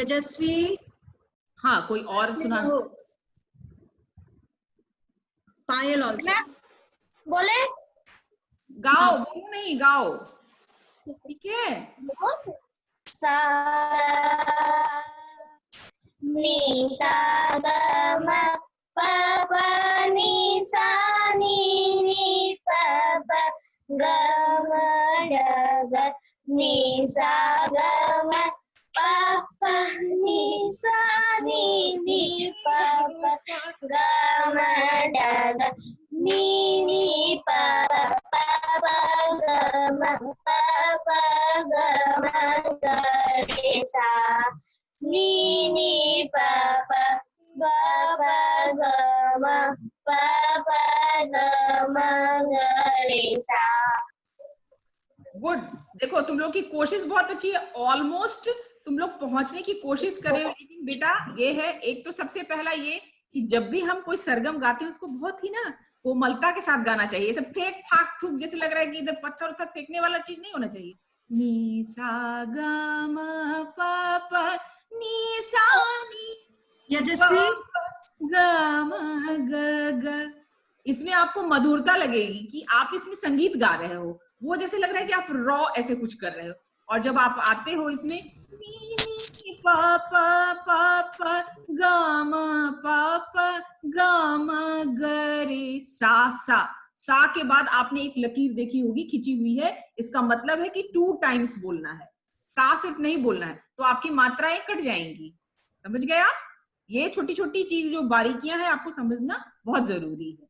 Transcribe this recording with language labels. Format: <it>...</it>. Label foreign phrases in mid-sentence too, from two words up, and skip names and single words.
<hi>यशस्वी, हाँ, कोई और सुना? पायल ऑल्सो बोले गाओ, बोलो नहीं, गाओ, ठीक है? सा नी सा ग म प प नी सा नी प प ग म ड ग नी सा ग म प प नी सा नी प प ग म ड ग नी प प ग म प प ग म ग रे सा नी प प ग प ग म प प ग म ग रे सा। गुड, देखो तुम लोग की कोशिश बहुत अच्छी है, ऑलमोस्ट तुम लोग पहुंचने की कोशिश कर रहे हो। लेकिन बेटा ये है, एक तो सबसे पहला ये कि जब भी हम कोई सरगम गाते हैं उसको बहुत ही ना कोमलता के साथ गाना चाहिए। ऐसे फेंक फाक थूक जैसे लग रहा है कि इधर पत्थर उत्थर फेंकने वाला चीज नहीं होना चाहिए। नी सा ग म प प नी सा नी यशस्वी, ग म ग ग, इसमें आपको मधुरता लगेगी कि आप इसमें संगीत गा रहे हो, वो जैसे लग रहा है कि आप रॉ ऐसे कुछ कर रहे हो। और जब आप आते हो इसमें नी नी पा पा पा पा गा म पा पा गा म ग रे सा सा, सा के बाद आपने एक लकीर देखी होगी खिंची हुई है, इसका मतलब है कि 2 टाइम्स बोलना है, सा सिर्फ नहीं बोलना है, तो आपकी मात्राएं कट जाएंगी। समझ गए आप? ये छोटी छोटी चीज जो बारीकियां हैं आपको समझना बहुत जरूरी है।</hi>